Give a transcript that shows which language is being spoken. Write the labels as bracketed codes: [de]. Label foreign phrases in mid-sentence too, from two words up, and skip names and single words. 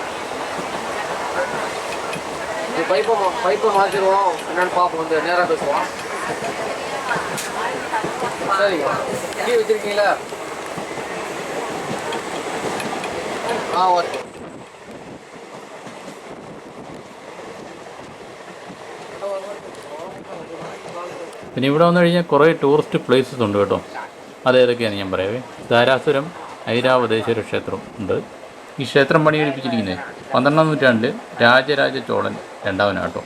[ta] பைப்பை மாற்றிடுவோம், என்னென்னு பார்ப்போம், வந்து நேராக பேசுவோம். சரிங்க, டீ வச்சுருக்கீங்களா? ஓகே. [ml] പിന്നെ ഇവിടെ വന്നു കഴിഞ്ഞാൽ കുറേ [en] tourist places [ml] ഉണ്ട് കേട്ടോ. അതേതൊക്കെയാണ് ഞാൻ പറയാവേ. ധാരാസുരം ഐരാവതേശ്വര ക്ഷേത്രം ഉണ്ട്. ഈ ക്ഷേത്രം പണികഴിപ്പിച്ചിരിക്കുന്നത് 12-ാം നൂറ്റാണ്ടിൽ രാജരാജ ചോളൻ രണ്ടാമനാട്ടോ.